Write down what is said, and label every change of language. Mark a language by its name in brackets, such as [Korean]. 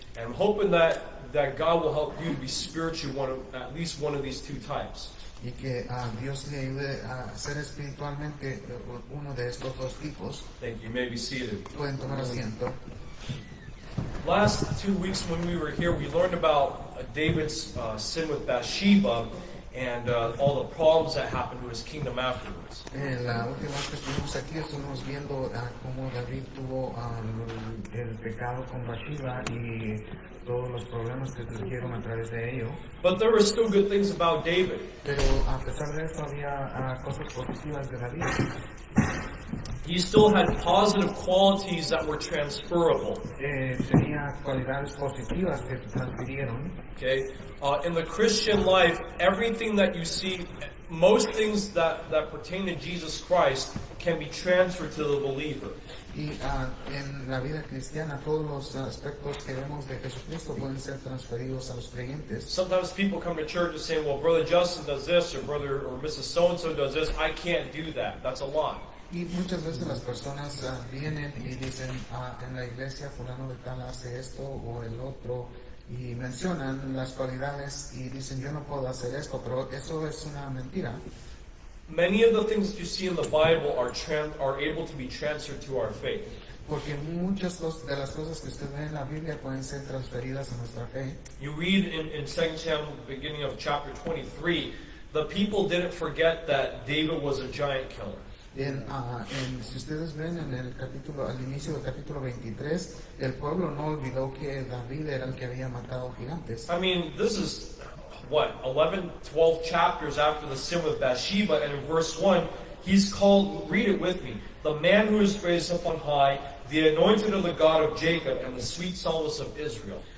[English] And I'm hoping that God will help you to be spiritually at least one of these two types. [Spanish] Y que Dios le ayude a ser espiritualmente uno de estos dos tipos. [English] Thank you. You may be seated. [Spanish] Pueden tomar asiento. [English] Last 2 weeks when we were here, we learned about David's sin with Bathsheba and all the problems that happened to his kingdom afterwards. [Spanish] La última vez que estuvimos aquí estuvimos viendo cómo David tuvo el pecado con Bathsheba y todos los problemas que surgieron a través de ello. [English] But there were still good things about David. [Spanish] Pero a pesar de eso había cosas positivas de David. [English] He still had positive qualities that were transferable. [Spanish] Tenía cualidades positivas que se transfirieron. [English] Okay? In the Christian life, everything that you see, most things that pertain to Jesus Christ can be transferred to the believer. [Spanish] Y en la vida cristiana todos los aspectos que vemos de Jesucristo pueden ser transferidos a los creyentes. [English] Sometimes people come to church and say, well, Brother Justin does this, or Brother or Mrs. So-and-so does this. I can't do that. That's a lie. [Spanish] Y muchas veces las personas vienen y dicen, en la iglesia fulano de tal hace esto o el otro, y mencionan las cualidades y dicen, yo no puedo hacer esto, pero eso es una mentira. [English] Many of the things that you see in the Bible are able to be transferred to our faith. [Spanish] Porque muchas de las cosas que usted ve en la Biblia pueden ser transferidas a nuestra fe. [English] You read in 2 Samuel, beginning of chapter 23, the people didn't forget that David was a giant killer. [Spanish] Si ustedes ven en el capítulo, al inicio del capítulo 23, el pueblo no olvidó que David era el que había matado gigantes. [English] I mean, this is, 11, 12 chapters after the sin with Bathsheba, and in verse 1, he's called, read it with me, the man who is raised up on high, the anointed of the God of Jacob, and the sweet solace of Israel.